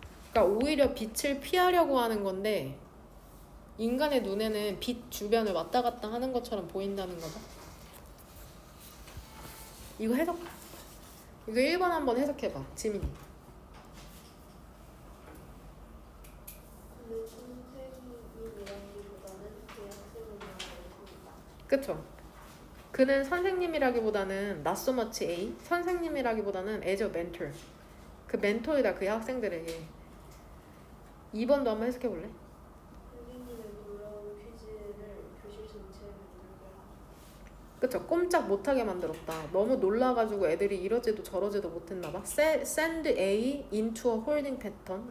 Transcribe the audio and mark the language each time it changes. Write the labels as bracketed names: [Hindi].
[Korean] 그러니까 오히려 빛을 피하려고 하는 건데 인간의 눈에는 빛 주변을 왔다 갔다 하는 것처럼 보인다는 거다. 이거 1번 한번 해석해봐, 지민이. 근데 선생님이라기보다는 대학생이라고 그쵸? 그는 선생님이라기보다는 [English] not so much a [Korean] 선생님이라기보다는 [English] as a mentor. [Korean] 그 멘토이다 그 학생들에게. 2번도 한번 해석해볼래? 선생님의 놀라운 퀴즈를 교실 전체에 만들게 하다. 그쵸? 꼼짝 못하게 만들었다. 너무 놀라가지고 애들이 이러지도 저러지도 못했나봐. [English] Send A into a holding pattern.